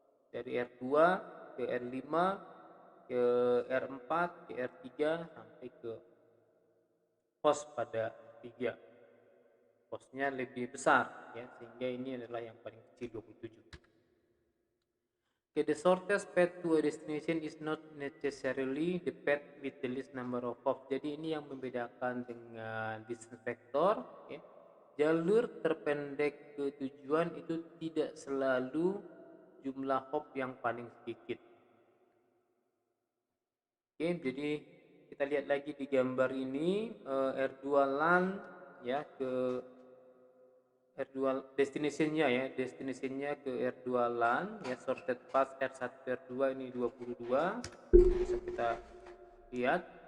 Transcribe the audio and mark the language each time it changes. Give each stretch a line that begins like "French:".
Indonesian: Dari R2 ke R5 ke R4 ke R3 sampai ke host pada 3, costnya lebih besar ya, sehingga ini adalah yang paling kecil 27.
English: The shortest path to a destination is not necessarily the path with the least number of hops.
Indonesian: Jadi ini yang membedakan dengan distance vector ya. Jalur terpendek ke tujuan itu tidak selalu jumlah hop yang paling sedikit. Jadi kita lihat lagi di gambar ini R2 LAN ya ke R2 destinasinya ke R2 LAN ya, sorted path R1 ke R2 ini 22 bisa kita lihat.